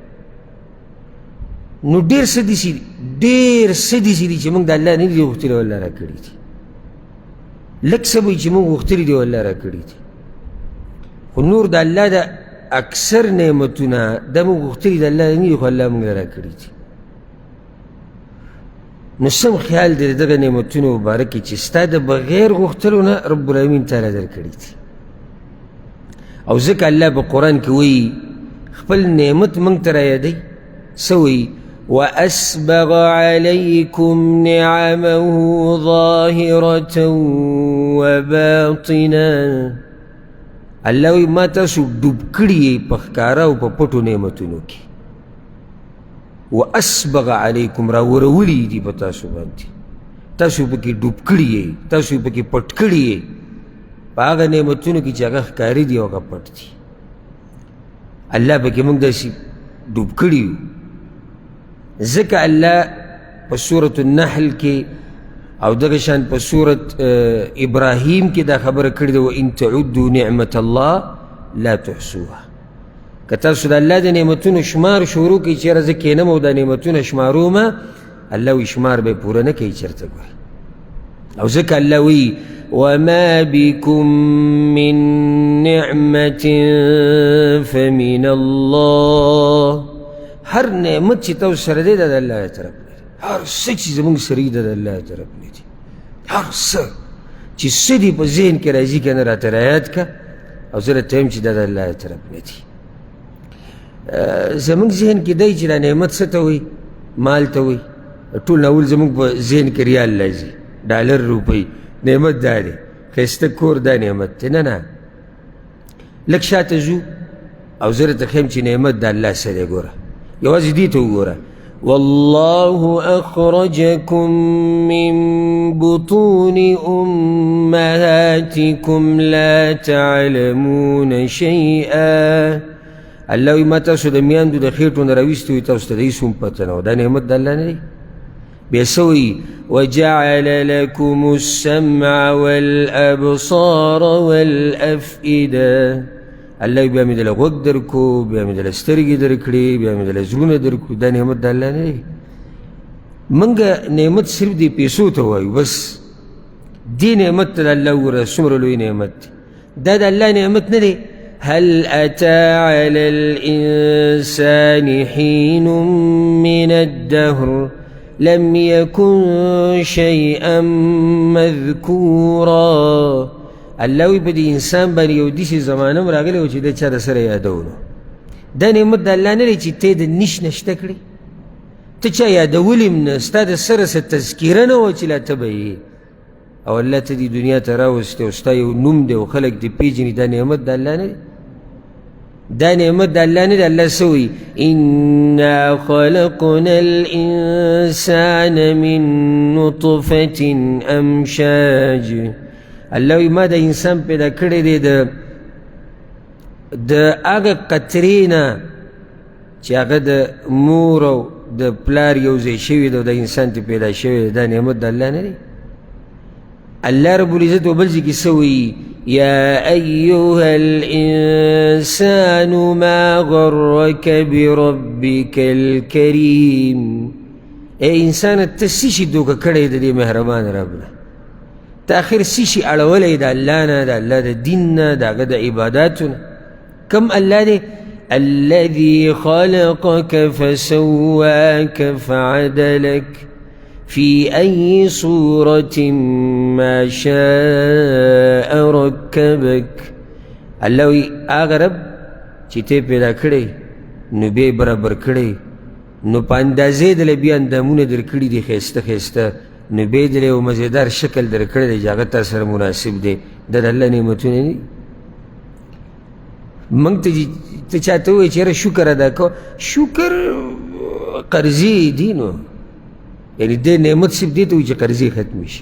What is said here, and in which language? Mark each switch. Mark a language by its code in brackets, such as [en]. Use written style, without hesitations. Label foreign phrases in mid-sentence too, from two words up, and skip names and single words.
[ps] نو ډېر څه داسې دي چې موږ د الله نه دي غوښتلي او الله را کړي دي، لږ څه به وي چې موږ غوښتلي دي او الله را کړي دي، خو نور د الله د اکثر نعمتونه دا موږ غوښتلي د الله نه دي، خو الله موږ را کړي دي. نو سم خیال دی د دغه نعمتونو مبارکې چې ستا د بغیر غوښتلو نه رب العالمین تعالی در کړي دي. او ځکه الله په قرآن کې وایي خپل نعمت موږ ته را یادوي، څه وایي؟ [ar] وأسبغ عليكم نعمه ظاهرة وباطنا. [ps] الله وایي ما تاسو ډوب کړي یې په ښکاره او په پټو نعمتونو کې. [ar] وأسبغ علیکم [ps] را ورولي دي په تاسو باندې، تاسو پکې ډوب کړي یې، تاسو پکې پټ کړي یې په هغه نعمتونو کې چې هغه ښکاري دي او هغه پټ دي. الله پکې موږ داسې ډوب کړي یو. ځکه الله په سورة النحل کې او دغه شان په سورة ابراهیم کې دا خبره کړې ده [ar] وإن تعدوا نعمة الله لا تحصوها. [ps] که تاسو د الله د نعمتونو شمار شروع کړئ چېرې زه کښېنم او دا نعمتونه شمارومه، الله وایي شمار به یې پوره نه کوي چېرته ګورئ. او ځکه الله وایي [ar] وما بكم من نعمة فمن الله. [ps] هر نعمت چې تاسو سره دی دا د الله طرف نه دی، هر څه چې زموږ سره دی دا د الله طرف نه دی. هر څه چې څه دي په ذهن کې راځي که نه راته رایاد که، او زه درته وایم چې دا د الله طرف نه دي. زموږ ذهن کې دی چې دا نعمت څه ته وایي؟ مال ته وایي. ټول اول زموږ په ذهن کې ریال راځي، ډالر، روپۍ. نعمت دا دی، ښایسته کور دا نعمت دی. نه لږ شاته ځو او زه درته ښیم چې نعمت د الله څه دی. ګوره یوازې دې ته وګوره [ar] والله أخرجكم من بطون أمهاتكم لا تعلمون شيئا. [ps] الله وایي ما تاسو د میاندو د خېټو نه راویستي وي، تاسو ته د هېڅ هم پته نه وه. دا نعمت د الله نه دی. بیا څه وایي؟ [ar] وجعل لكم السمع والأبصار والأفئدة. [ps] الله بیا مې دله غوږ درکو، بیا مې دله سترګې درکړې، بیا مې دله زړونه درکړو. دا نعمت د الله نه دی. موږ نعمت صرف دې پیسو ته وایو بس. دې نعمت ته د الله وګوره څومره لوی نعمت دی. دا د الله نعمت نه دی. [ar] هل أتى على الإنسان حين من الدهر لم يكن شيئا مذكورا. [ps] الله وی په دې انسان باندې یو داسې زمانه هم راغلی و چې د چا د سره یادولو. دا نعمت د الله نه دی چې ته د نش نشته کړې، ته چا یادولي هم نه، ستا د سره څه تذکیره نه وه چې لا ته به یې، او الله ته دې دنیا ته راوستی او ستا یو نوم دی او خلک دې پېژني. دا نعمت د الله نه دی. دا نعمت د الله نه دی. الله څه وایي؟ [ar] إنا خلقنا الإنسان من نطفة أمشاج. [ps] الله وایي ما د انسان پیدا کړی دی د هغه قطرې نه چې هغه د مور او د پلار یو ځای شوي دی او د انسان ته پیدا شوی دی. دا نعمت د الله نه دی. الله [ar] رب العزت [ps] و بل ځای کې څه وایي؟ [ar] يا أيها الإنسان ما غرك بربك الكريم. [ps] اے انسان ته څه شي دوکه کړی د دې مهربان رب نه؟ تا آخر څه شي اړولی د الله نه، د الله د دین نه، د هغه د عباداتو نه. کم الله دی؟ [ar] الذي خلقك فسواك فعدلك في أي صورة ما شاء ركبك. [ps] الله وی هغه رب چې ته پیدا کړی نو بیا برابر کړی، نو په اندازې دله بیا اندامونه در کړي دي ښایسته ښایسته، نو بیا دله یو مزیدار شکل در کړی دی چې هغه تا سره مناسب دی. دا د الله نعمتونه نه دي؟ موږ ته چاته ووایي چې یاره شکر ادا کوه، شکر قرضې دي، نو یعنې دې نعمت صرف دې ته وایي چې قرضې ختمې شي.